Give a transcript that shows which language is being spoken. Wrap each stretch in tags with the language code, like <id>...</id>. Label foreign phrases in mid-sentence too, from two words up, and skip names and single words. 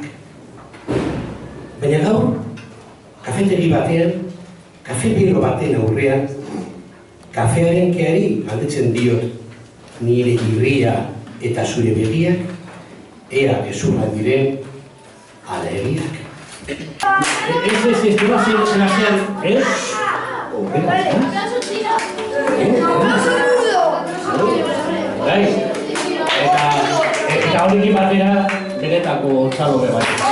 <eu>Baina gaur, kafetegi batean, kafe bero baten aurrean, kafearen keari galdetzen diot, nire irria eta zure begiak, ea gezurrak diren, ala egiak.</eu> <es>Este va a ser, ¿eh?</es> <eu>Eta horrekin batera, benetako txalobe bat.</eu>